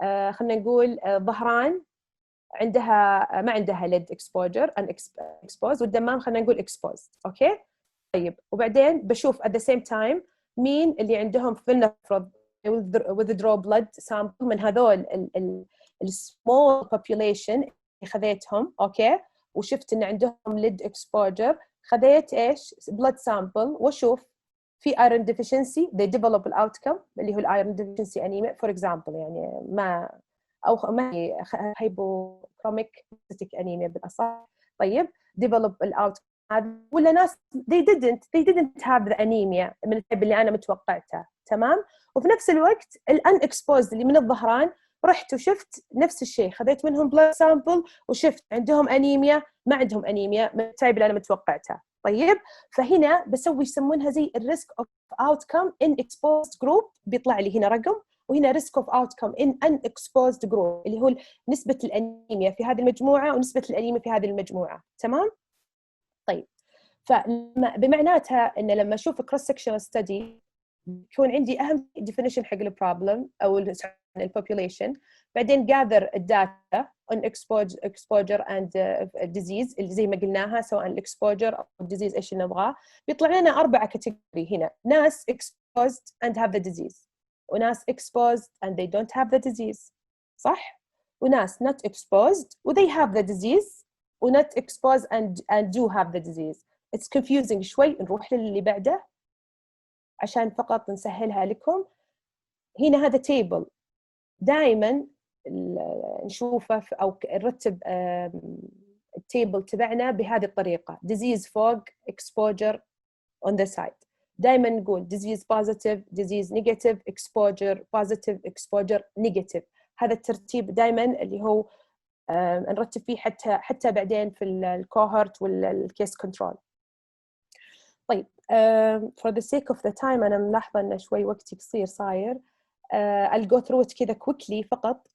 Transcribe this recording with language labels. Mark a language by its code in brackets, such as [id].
[ar] خلنا نقول ظهران عندها ما عندها ليد exposure unexposed، والدمام خلنا نقول exposed. أوكي طيب وبعدين بشوف at the same time مين اللي عندهم فلنفرض withdraw blood sample من هذول small population اللي خذيتهم. أوكي وشفت إن عندهم lead exposure، خذيت إيش blood sample وشوف في iron deficiency [en] they develop the outcome [ar] اللي هو iron deficiency anemia [en] for example، [ar] يعني ما هي hypochromic anemia بالأصح. طيب [en] develop the outcome [ar] هذا، ولا ناس [en] they didn't have the anemia [ar] من التعب اللي أنا متوقعتها. تمام. وفي نفس الوقت [en] unexposed [ar] اللي من الظهران رحت وشفت نفس الشيء، خذيت منهم بلاد سامبل وشفت عندهم أنيميا ما عندهم أنيميا من التايب اللي أنا متوقعتها. طيب فهنا بسوي يسمونها زي الريسك اوف اوتكم ان اكسبوزد جروب، بيطلع لي هنا رقم، وهنا ريسك اوف اوتكم ان ان اكسبوزد جروب اللي هو نسبة الأنيميا في هذه المجموعة ونسبة الأنيميا في هذه المجموعة. تمام؟ طيب بمعناتها ان لما اشوف كروس سكشن ستدي يكون عندي اهم definition حق البروبلم او البوبوليشن، بعدين [en] gather الداتا on exposure and disease [ar] اللي زي ما قلناها، سواء الاكسبوجر او الديزيز ايش اللي نبغاه. بيطلع لنا 4 كاتيجوري هنا: [en] ناس exposed and have the disease، وناس exposed and they don't have the disease، [ar] صح؟ وناس [en] not exposed و they have the disease و not exposed and do have the disease. It's confusing [ar] شوي. نروح للي بعده عشان فقط نسهلها لكم. هنا هذا تيبل دائما نشوفه أو نرتب التيبل تبعنا بهذه الطريقة: disease فوق، [en] exposure on the side. دائما نقول disease positive, disease negative, exposure positive, exposure negative. [ar] هذا الترتيب دائما اللي هو نرتب فيه حتى بعدين في الكوهورت والكيس كنترول. طيب [en] for the sake of the time [ar] أنا ملاحظة إن شوي وقتي قصير صاير. [en] I'll go through it [ar] كذا [en] quickly فقط.